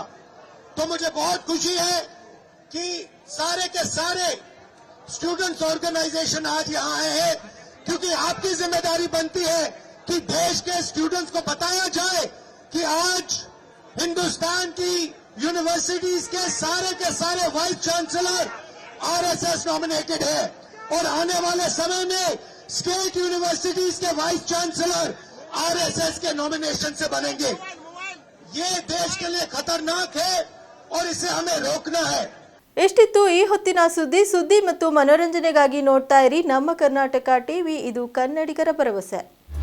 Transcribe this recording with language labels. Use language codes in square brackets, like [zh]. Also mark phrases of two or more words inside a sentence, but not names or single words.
[hi] तो मुझे बहुत खुशी है कि सारे के सारे [en] students organization [hi] आज यहाँ आए हैं, क्योंकि आपकी जिम्मेदारी बनती है कि देश के स्टूडेंट्स को बताया जाए कि आज हिंदुस्तान की यूनिवर्सिटीज के सारे [en] vice chancellor [hi] आरएसएस नॉमिनेटेड है और आने वाले समय में [en] state universities [hi] के [en] vice chancellor [hi] आरएसएस के नॉमिनेशन से बनेंगे. ये देश के लिए खतरनाक है और इसे हमें रोकना है. [kn] ಎಷ್ಟಿತ್ತು ಈ ಹೊತ್ತಿನ ಸುದ್ದಿ ಮತ್ತು ಮನೋರಂಜನೆಗಾಗಿ ನೋಡ್ತಾ ಇರಿ ನಮ್ಮ ಕರ್ನಾಟಕ ಟಿವಿ. ಇದು ಕನ್ನಡಿಗರ ಭರವಸೆ.